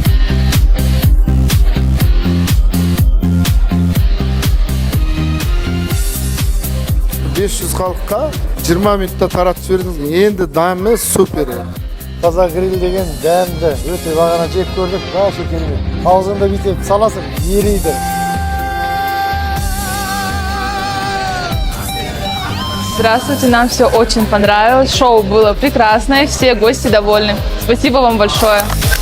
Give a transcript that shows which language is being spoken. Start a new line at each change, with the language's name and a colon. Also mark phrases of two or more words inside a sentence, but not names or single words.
Kazakh: 500 халыққа 20 минутта таратып жібердіңіз. Енді дәмі супер. Қазақ гриль деген дәмді, өте бағана жеп көрдік, вообще керемет. Аузыңда бүйтіп саласың, ериді.
Russian: Здравствуйте, нам все очень понравилось. Шоу было прекрасное, все гости довольны. Спасибо вам большое.